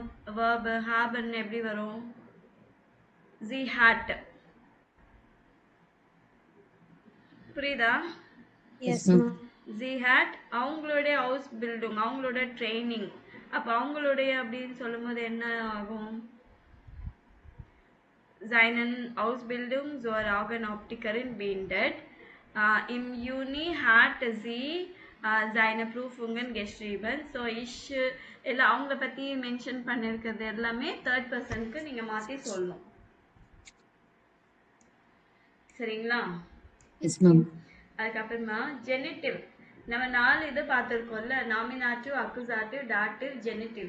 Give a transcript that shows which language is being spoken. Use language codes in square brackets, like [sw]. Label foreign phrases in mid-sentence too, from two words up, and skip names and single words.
[de] verb haben [ta] எப்படி வரும்? [de] sie hat. [ta] புரியுதா? [de] sie hat [ta] அவங்களுடைய [en] house building, [ta] அவங்களோட ட்ரைனிங். அப்ப அவங்களுடைய அப்படின்னு சொல்லும் போது என்ன ஆகும்? [de] seinen Ausbildung zur Augenoptikerin beendet. Im Juni hat sie seine Prüfungen geschrieben. [ta] ஸோ எல்லாம் அவங்கள பற்றி மென்ஷன் பண்ணியிருக்கிறது எல்லாமே [en] third person [ta] நீங்கள் மாற்றி சொல்லணும். சரிங்களா? [en] yes ma'am. [ta] அதுக்கப்புறமா ஜெனிட்டிவ் நம்ம 4 இது பார்த்துருக்கோம்ல, நாமினாட்டிவ், அக்குசாட்டிவ், டாட்டிவ், ஜெனிட்டிவ்.